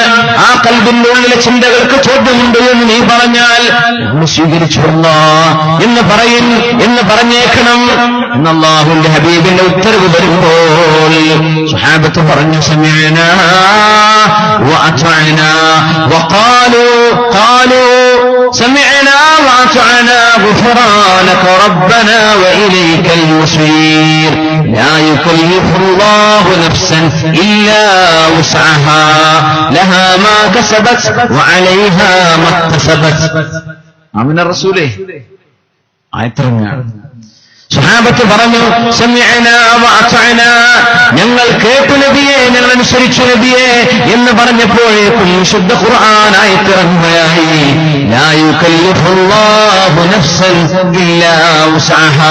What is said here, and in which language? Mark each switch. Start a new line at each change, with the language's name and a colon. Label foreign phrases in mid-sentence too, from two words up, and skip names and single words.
Malayalam: ആ ഖൽബിന്റെ ഉള്ളിലെ ചിന്തകൾക്ക് ചോദ്യമുണ്ട് എന്ന് നീ പറഞ്ഞാൽ ഞങ്ങൾ സ്വീകരിച്ചു അല്ലാഹ് എന്ന് പറഞ്ഞേക്കണം എന്ന് അല്ലാഹുവിന്റെ ഹബീബിന്റെ ഉത്തരവ് വരുമ്പോൾ സ്വഹാബത്ത് പറഞ്ഞു
Arabic: سمعنا وأطعنا وقالوا سمعنا وأطعنا غفرانك ربنا وإليك المصير لا يكلف الله نفسا إلا وسعها لها ما كسبت وعليها ما اكتسبت. آمن الرسول ആയത്തിറങ്ങാണ്.
Malayalam: സ്വഹാബത്ത് പറഞ്ഞു
Arabic: سمعنا وأطعنا,
Malayalam: ഞങ്ങൾ കേട്ടു നബിയെ, ഞങ്ങൾ അനുസരിച്ചു നബിയെ എന്ന് പറഞ്ഞപ്പോഴേക്കും വിശുദ്ധ ഖുർആൻ ആയത്തിറങ്ങുകയായി.
Arabic: لا يكلف الله نفسا إلا وسعها.